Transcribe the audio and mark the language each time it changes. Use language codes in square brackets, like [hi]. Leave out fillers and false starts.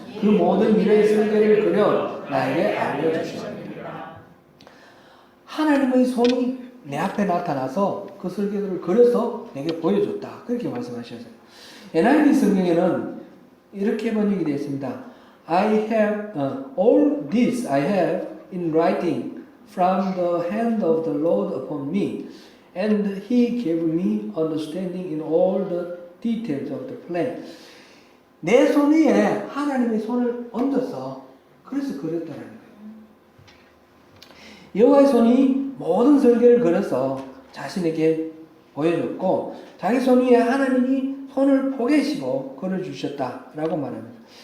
[ko] 그 모든 미래의 설계를 그려 나에게 알려주셨습니다. 하나님의 손이 내 앞에 나타나서 그 설계도를 그려서 내게 보여줬다. 그렇게 말씀하셨어요. NIV 성경에는 이렇게 번역이 되어 있습니다. [en] I have all this I have in writing from the hand of the Lord upon me, and He gave me understanding in all the details of the plan. [ko] 내 손 위에 하나님의 손을 얹어서 그래서 그렸다라는 거예요. 여호와의 손이 모든 설계를 그려서 자신에게 보여줬고 자기 손 위에 하나님이 손을 포개시고 그려주셨다라고 말합니다.